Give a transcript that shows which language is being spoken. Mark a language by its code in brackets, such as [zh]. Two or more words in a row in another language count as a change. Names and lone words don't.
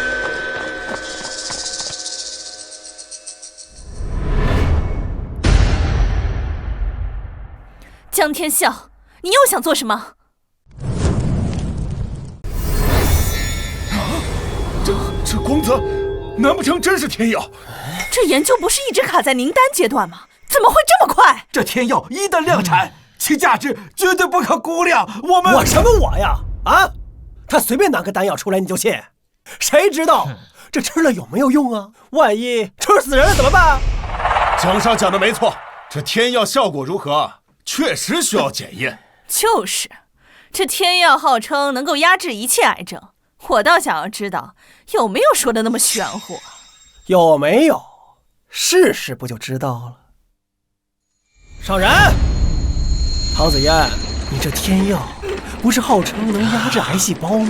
[zh] 江天笑，你又想做什麼？這光澤，難不成真是天藥？這研究不是一直卡在凝丹階段嗎？怎麼會這麼快？這天藥一旦量產，其價值絕對不可估量。我什麼我呀？啊，他隨便拿個丹藥出來你就信？誰知道這吃了有沒有用啊？萬一吃死人了怎麼辦？江少講的沒錯，這天藥效果如何，確實需要檢驗。就是，這天藥號稱能夠壓制一切癌症，我倒想要知道有沒有說的那麼玄乎。有沒有？試試不就知道了。上人，唐子嫣，你這天藥不是號稱能壓制癌細胞嗎？